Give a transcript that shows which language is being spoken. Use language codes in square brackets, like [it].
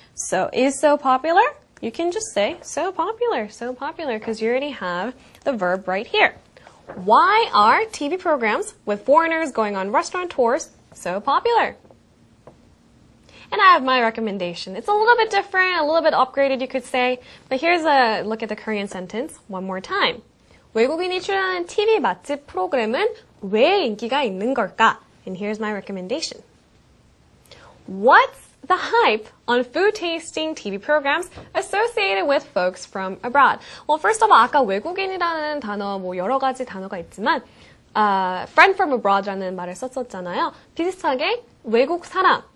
[en] So is so popular? You can just say so popular, because you already have the verb right here. Why are TV programs with foreigners going on restaurant tours so popular? And I have my recommendation. It's a little bit different, a little bit upgraded, you could say. But here's a look at the Korean sentence one more time. [ko] 외국인이 출연하는 TV 맛집 프로그램은 왜 인기가 있는 걸까? [en] And here's my recommendation. What's the hype on food tasting TV programs associated with folks from abroad? Well, first of all, [ko] 아까 외국인이라는 단어, 뭐 여러 가지 단어가 있지만, [en] friend from abroad [ko] 라는 말을 썼었잖아요. 비슷하게 외국 사람,